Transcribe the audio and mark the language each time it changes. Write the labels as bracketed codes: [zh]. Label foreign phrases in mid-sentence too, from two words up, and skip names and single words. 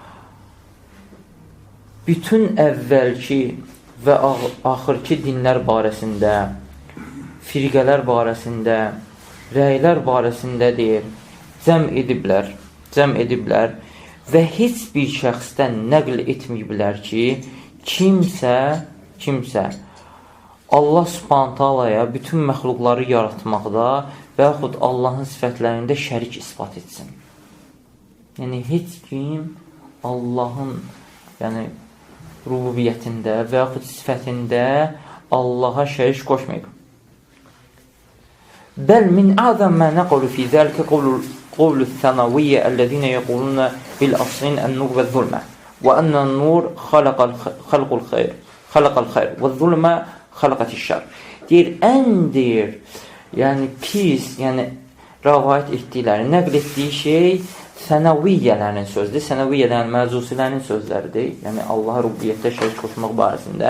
[az] bütün əvvəlki və axırki dinlər barəsində, firqələr barəsində, rəylər barəsində deyir, cəm ediblər və heç bir şəxsdən nəql etməyiblər ki, kimsə Allah [ar] سبحانه تعالى [az] bütün məxluqları yaratmaqda və yaxud Allahın sifətlərində şərik isbat etsin. Yəni, heç kim Allahın rububiyyətində və yaxud sifətində Allaha şərik qoşmayıb. [ar] بل من أعظم ما نقلوا في ذلك قول الثنوية الذين يقولون بالأصلين النور والظلمة وأن النور خلق الخير والظلمة خلقت الشر. [az] Deyir, yəni pis, yəni rəvayət etdikləri, nəql etdiyi şey sənəviyyələrin sözdür. Sənəviyyələrin, məcusilərin sözləridir. Yəni Allaha rububiyyətdə şərik qoşmaq barəsində.